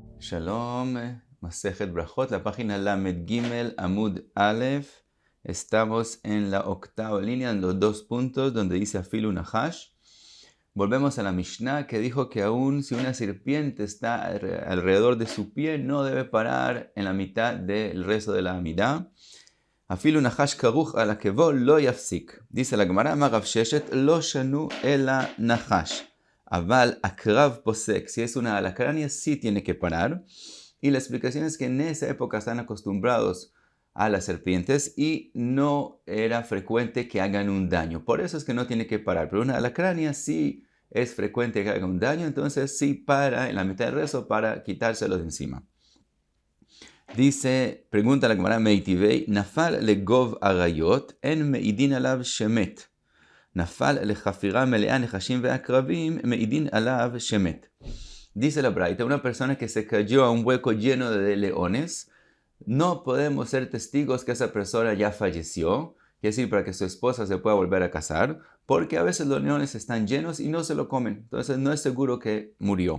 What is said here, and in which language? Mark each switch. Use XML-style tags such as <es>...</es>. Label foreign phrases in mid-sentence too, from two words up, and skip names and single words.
<es>Shalom, Masejet Brajot, la página Lamed Gimel, Amud Aleph. Estamos en la octava línea, en los 2 puntos, donde dice</es> <he>אפילו נחש.</he> <es>Volvemos a la Mishnah, que dijo que aún si una serpiente está alrededor de su pie, no debe parar en la mitad del rezo de la Amidah.</es> <he>אפילו נחש כרוך על עקבו לא יפסיק.</he> <es>Dice la Gemara,</es> <he>רב ששת לא שנו אלא נחש. אבל עקרב פוסק,</he> <es>si es una alacrania, sí tiene que parar. Y la explicación es que en esa época están acostumbrados a las serpientes y no era frecuente que hagan un daño. Por eso es que no tiene que parar. Pero una alacrania sí es frecuente que haga un daño, entonces sí para en la mitad del rezo para quitárselo de encima. Dice, pregunta la Gemara</es> <he>מיתיבי נפל לגוב אריות אין מעידין עליו שמת. נפל לחפירה מלאה נחשים ועקרבים מעידין עליו שמת.</he> <es>Dice la Braita, una persona que se cayó a un hueco lleno de leones, no podemos ser testigos que esa persona ya falleció, es decir, para que su esposa se pueda volver a casar, porque a veces los leones están llenos y no se lo comen, entonces no es seguro que murió.</es>